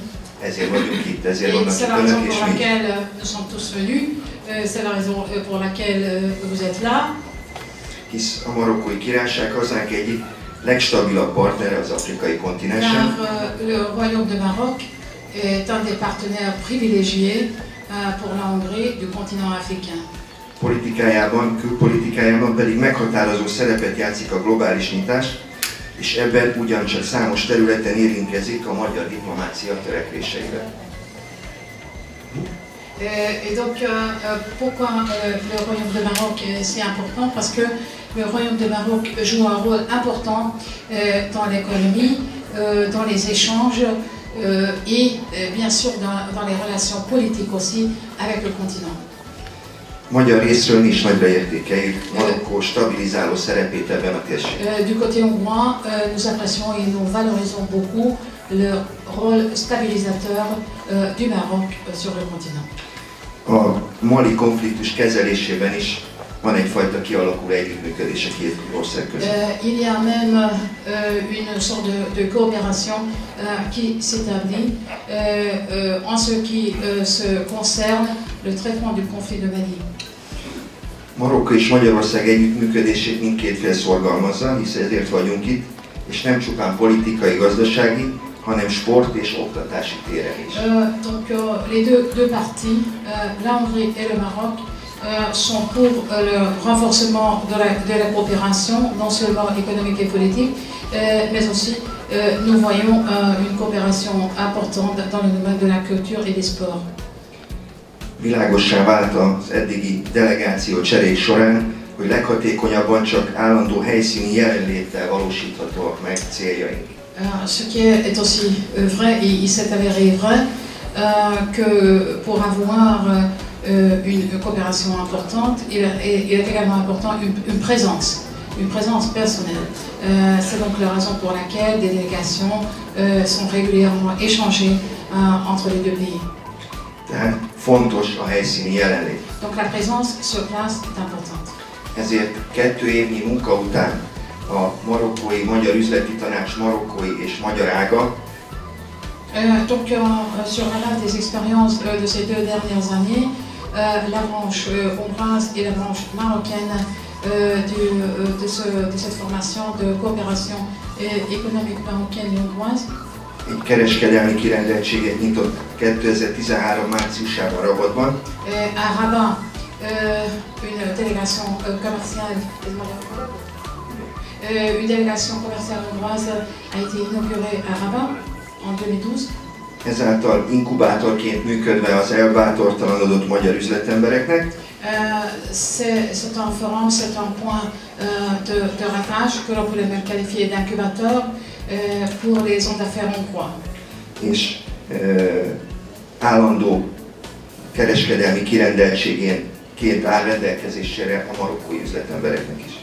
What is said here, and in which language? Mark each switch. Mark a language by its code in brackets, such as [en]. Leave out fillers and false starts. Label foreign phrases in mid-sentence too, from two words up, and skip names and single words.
[fr] Et c'est la raison pour laquelle nous sommes tous venus, c'est la raison pour laquelle vous êtes là. Car le Royaume de Maroc est un des partenaires privilégiés pour la Hongrie du continent africain. [hu] politikájában, külpolitikájában pedig meghatározó szerepet játszik a globális nyitás, és ebben ugyancsak számos területen érintkezik a magyar diplomácia törekvéseivel. [fr] Et donc, pourquoi le Royaume de Maroc est si important? Parce que le Royaume de Maroc joue un rôle important dans l'économie, dans les échanges et bien sûr dans les relations politiques aussi avec le continent. [hu] Magyar részről is nagyra értékeljük Marokkó stabilizáló szerepét ebben a térségben. [fr] Du côté hongrois, nous apprécions et nous valorisons beaucoup le rôle stabilisateur du Maroc sur le continent. [hu] A mali konfliktus kezelésében is van egyfajta kialakuló együttműködés a két ország között. [fr] Il y a même une sorte de coopération qui s'établit en ce qui se concerne le traitement du conflit de Mali. [hu] Marokko és Magyarország együttműködését mindkét fél szorgalmazza, hiszen ezért vagyunk itt, és nem csupán politikai, gazdasági, hanem sport és oktatási téren is. [fr] Donc les deux parties, la Hongrie et le Maroc, sont pour le renforcement de la coopération, non seulement économique et politique, mais aussi nous voyons une coopération importante dans le domaine de la culture et des sports. [hu] Világossá vált az eddigi delegáció cserék során, hogy leghatékonyabban csak állandó helyszíni jelenléttel valósíthatóak meg céljaink. [fr] Ce qui est aussi vrai, et il s'est avéré vrai, que pour avoir une coopération importante, il est également important une présence personnelle. C'est donc la raison pour laquelle des délégations sont régulièrement échangées entre les deux pays. [hu] Tehát fontos a helyszíni jelenlét. [fr] Donc la présence sur place est importante. [hu] Ezért 2 évnyi munka után a marokkói Magyar Üzleti Tanács marokkói és magyar ága [fr] donc sur la base des expériences de ces 2 dernières années, la branche hongroise et la branche marocaine de cette formation de coopération économique marocaine et hongroise [hu] egy kereskedelmi kirendeltséget nyitott 2013 márciusában Rabatban. [fr] À Rabat, une délégation commerciale hongroise a été inaugurée à Rabat en 2012. [hu] Ezáltal inkubátorként működve az elbátortalanodott magyar üzletembereknek. [fr] C'est un forum, c'est un point de rattache que l'on pourrait même qualifier d'incubateur pour les hommes d'affaires hongrois. [hu] És állandó kereskedelmi kirendeltségénként áll rendelkezésére a marokkói üzletembereknek is.